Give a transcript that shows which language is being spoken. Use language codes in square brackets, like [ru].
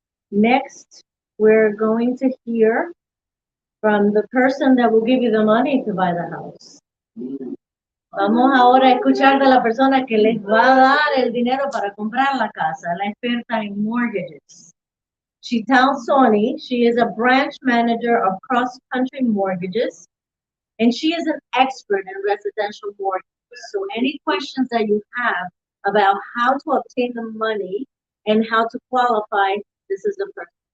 [en] Next, we're going to hear from the person that will give you the money to buy the house. [es] Vamos ahora a escuchar de la persona que les va a dar el dinero para comprar la casa, la experta en mortgages. [en] Chital Soni, she is a branch manager of Cross Country Mortgages, and she is an expert in residential mortgages. So any questions that you have about how to obtain the money and how to qualify, this is the person.